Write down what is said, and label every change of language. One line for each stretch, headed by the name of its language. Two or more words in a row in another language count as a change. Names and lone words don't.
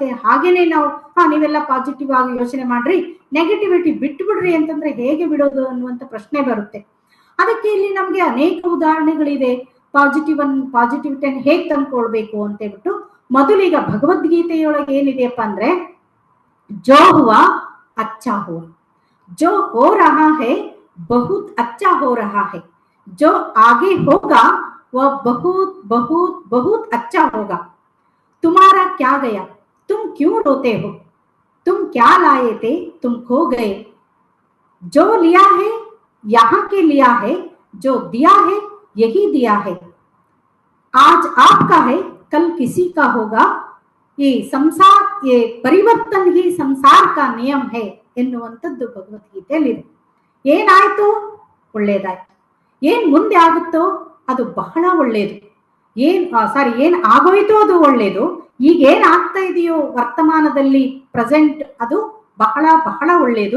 Kannada: ಹಾಗೇನೆ ನಾವು ನೀವೆಲ್ಲ ಪಾಸಿಟಿವ್ ಆಗಿ ಯೋಚನೆ ಮಾಡ್ರಿ, ನೆಗೆಟಿವಿಟಿ ಬಿಟ್ಟು ಬಿಡ್ರಿ ಅಂತಂದ್ರೆ ಹೇಗೆ ಬಿಡೋದು ಅನ್ನುವಂತ ಪ್ರಶ್ನೆ ಬರುತ್ತೆ. ಅದಕ್ಕೆ ಇಲ್ಲಿ ನಮ್ಗೆ ಅನೇಕ ಉದಾಹರಣೆಗಳಿದೆ. ಪಾಸಿಟಿವಿಟಿಯನ್ನು ಹೇಗೆ ತಂದ್ಕೊಳ್ಬೇಕು ಅಂತ ಹೇಳ್ಬಿಟ್ಟು, ಮೊದಲೀಗ ಭಗವದ್ಗೀತೆಯೊಳಗೆ ಏನಿದೆಯಪ್ಪ ಅಂದ್ರೆ,
Hindi: जो हुआ अच्छा हुआ, जो हो रहा है बहुत अच्छा हो रहा है, जो आगे होगा वह बहुत बहुत बहुत अच्छा होगा, तुम्हारा क्या गया, तुम क्यों रोते हो, तुम क्या लाए थे, तुम खो गए, जो लिया है यहाँ के लिया है, जो दिया है यही दिया है, आज आपका है कल किसी का होगा, ये संसार, ये परिवर्तन ही संसार का नियम है
Kannada: ಎನ್ನುವಂಥದ್ದು ಭಗವದ್ಗೀತೆಯಲ್ಲಿದೆ. ಏನಾಯ್ತು? ಒಳ್ಳೇದಾಯ್ತು. ಏನ್ ಮುಂದೆ ಆಗುತ್ತೋ ಅದು ಬಹಳ ಒಳ್ಳೇದು. ಏನ್ ಆಗೋಯ್ತೋ ಅದು ಒಳ್ಳೇದು. ಈಗ ಏನ್ ಆಗ್ತಾ ಇದೆಯೋ ವರ್ತಮಾನದಲ್ಲಿ ಪ್ರೆಸೆಂಟ್, ಅದು ಬಹಳ ಬಹಳ ಒಳ್ಳೇದು.